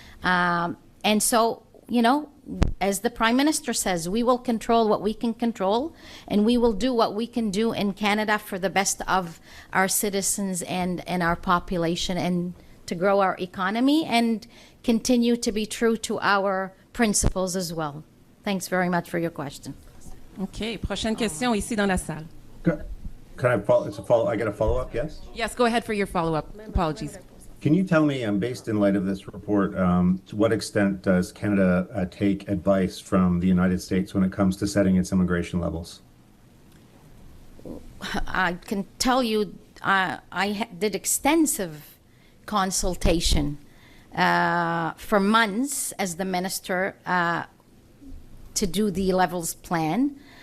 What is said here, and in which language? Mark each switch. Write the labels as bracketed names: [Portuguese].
[English] And so, as the Prime Minister says, we will control what we can control, and we will do what we can do in Canada for the best of our citizens and our population, and to grow our economy and continue to be true to our principles as well. Thanks very much for your question. [French] OK. Prochaine question ici dans la salle. [English] Can I follow? It's a follow. I got a follow up. Yes. Yes, go ahead for your follow-up. Apologies. Can you tell me, based in light of this report, to what extent does Canada take advice from the United States when it comes to setting its immigration levels? I can tell you, did extensive consultation for months as the minister to do the levels plan.